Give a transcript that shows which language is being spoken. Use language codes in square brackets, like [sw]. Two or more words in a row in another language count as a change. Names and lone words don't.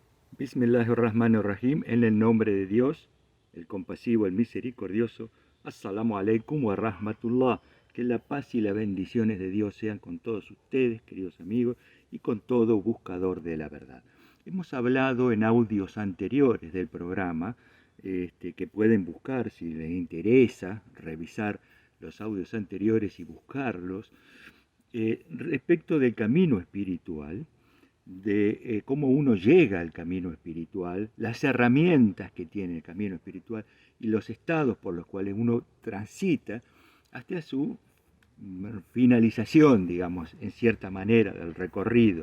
[es] Bismillahirrahmanirrahim, en el nombre de Dios, el compasivo, el misericordioso. [ar] السلام عليكم ورحمة الله. [es] Que la paz y las bendiciones de Dios sean con todos ustedes, queridos amigos, y con todo buscador de la verdad. Hemos hablado en audios anteriores del programa, que pueden buscar si les interesa, revisar los audios anteriores y buscarlos, respecto del camino espiritual, de cómo uno llega al camino espiritual, las herramientas que tiene el camino espiritual y los estados por los cuales uno transita hasta su finalización, digamos, en cierta manera, del recorrido.